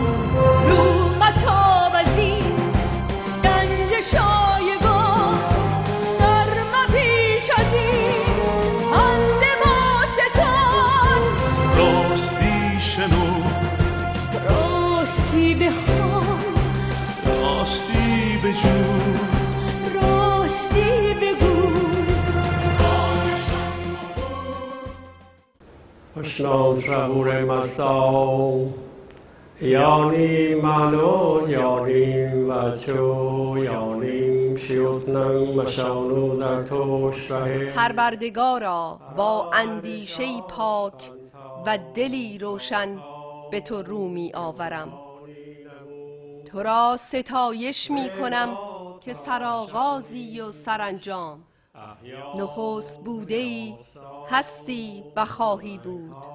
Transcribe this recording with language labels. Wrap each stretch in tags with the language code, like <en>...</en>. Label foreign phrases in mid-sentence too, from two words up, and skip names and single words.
<fa>رو متاب از این گنج شایگان سر مپیچ از این پند باستان. راستی شنو راستی بخوان راستی بجو راستی بگو.</fa> <ae>Ashnan Shabure Masao Yanim Malo Yanim Vacho Yanim Shiotnam Mashanu Zartosh Rahe.</ae> <fa>پروردگارا با اندیشه‌ای پاک و دلی روشن به تو رو می آورم. تو را ستایش می کنم که سرآغازی و سرانجام، نخست بوده‌ای، هستی و خواهی بود.</fa>